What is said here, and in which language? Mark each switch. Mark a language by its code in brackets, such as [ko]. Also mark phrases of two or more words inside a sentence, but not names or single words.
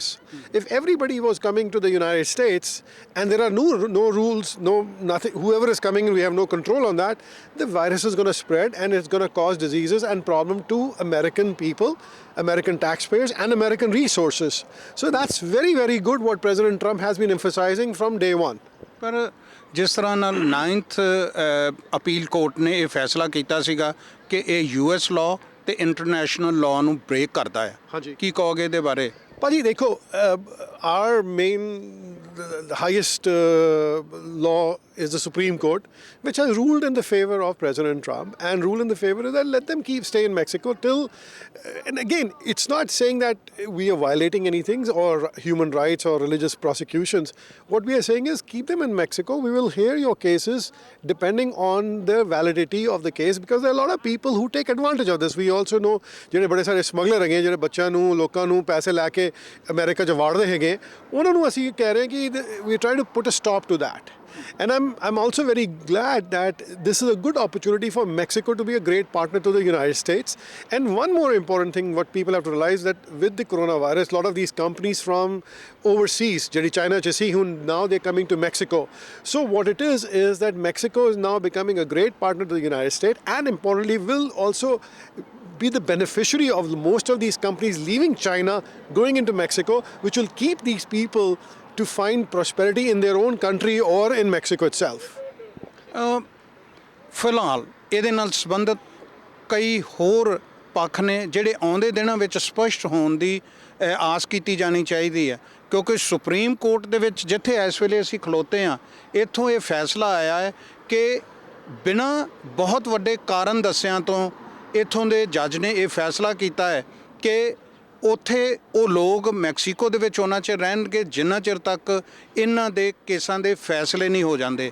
[en] If everybody was coming to the United States and there are no rules, no nothing, whoever is coming, we have no control on that, the virus is going to spread and it's going to cause diseases and problem to American people, American taxpayers and American resources. So that's very, very good what President Trump has been emphasizing from day one. [pa] ਪਰ ਜਿਸ ਤਰ੍ਹਾਂ ਨਾਲ 9th [en] appeal court [pa] ਨੇ ਇਹ ਫੈਸਲਾ ਕੀਤਾ ਸੀਗਾ ਕਿ ਇਹ US ਲਾਅ ਤੇ [en] international law [pa] ਨੂੰ ਬ੍ਰੇਕ ਕਰਦਾ ਹੈ, ਹਾਂਜੀ, ਕੀ ਕਹੋਗੇ ਇਹਦੇ ਬਾਰੇ? ਭਾਜੀ ਦੇਖੋ, [en] our main the highest law is the Supreme Court, which has ruled in the favor of President Trump and ruled in the favor of that let them stay in Mexico till and again, it's not saying that we are violating anything or human rights or religious prosecutions. What we are saying is keep them in Mexico. We will hear your cases depending on the validity of the case, because there are a lot of people who take advantage of this. We also know [pa] ਜਿਹੜੇ ਬੜੇ ਸਾਰੇ ਸਮਗਲਰ ਹੈਗੇ, ਜਿਹੜੇ ਬੱਚਿਆਂ ਨੂੰ ਲੋਕਾਂ ਨੂੰ ਪੈਸੇ ਲੈ ਕੇ ਅਮਰੀਕਾ 'ਚ ਵਾੜਦੇ ਹੈਗੇ, ਉਹਨਾਂ ਨੂੰ ਅਸੀਂ ਕਹਿ ਰਹੇ ਕਿ [en] we are trying to put a stop to that. And I'm also very glad that this is a good opportunity for Mexico to be a great partner to the United States. And one more important thing, what people have to realize, that with the coronavirus, a lot of these companies from overseas, [pa] ਜਿਹੜੀ China 'ਚ ਸੀ, ਹੁਣ [en] now they're coming to Mexico. So what it is that Mexico is now becoming a great partner to the United States, and importantly will also be the beneficiary of most of these companies leaving China, going into Mexico, which will keep these people to find prosperity in their own country or in Mexico itself. [pa] ਫਿਲਹਾਲ ਇਹਦੇ ਨਾਲ ਸੰਬੰਧਿਤ ਕਈ ਹੋਰ ਪੱਖ ਨੇ ਜਿਹੜੇ ਆਉਂਦੇ ਦਿਨਾਂ ਵਿੱਚ ਸਪਸ਼ਟ ਹੋਣ ਦੀ ਆਸ ਕੀਤੀ ਜਾਣੀ ਚਾਹੀਦੀ ਹੈ, ਕਿਉਂਕਿ ਸੁਪਰੀਮ ਕੋਰਟ ਦੇ ਵਿੱਚ ਜਿੱਥੇ ਇਸ ਵੇਲੇ ਅਸੀਂ ਖਲੋਤੇ ਹਾਂ, ਇੱਥੋਂ ਇਹ ਫੈਸਲਾ ਆਇਆ ਹੈ ਕਿ ਬਿਨਾਂ ਬਹੁਤ ਵੱਡੇ ਕਾਰਨ ਦੱਸਿਆਂ ਤੋਂ ਇੱਥੋਂ ਦੇ ਜੱਜ ਨੇ ਇਹ ਫੈਸਲਾ ਕੀਤਾ ਹੈ ਕਿ ਉੱਥੇ ਉਹ ਲੋਕ ਮੈਕਸੀਕੋ ਦੇ ਵਿੱਚ ਉਹਨਾਂ ਚਿਰ ਰਹਿਣਗੇ ਜਿੰਨਾ ਚਿਰ ਤੱਕ ਇਹਨਾਂ ਦੇ ਕੇਸਾਂ ਦੇ ਫੈਸਲੇ ਨਹੀਂ ਹੋ ਜਾਂਦੇ।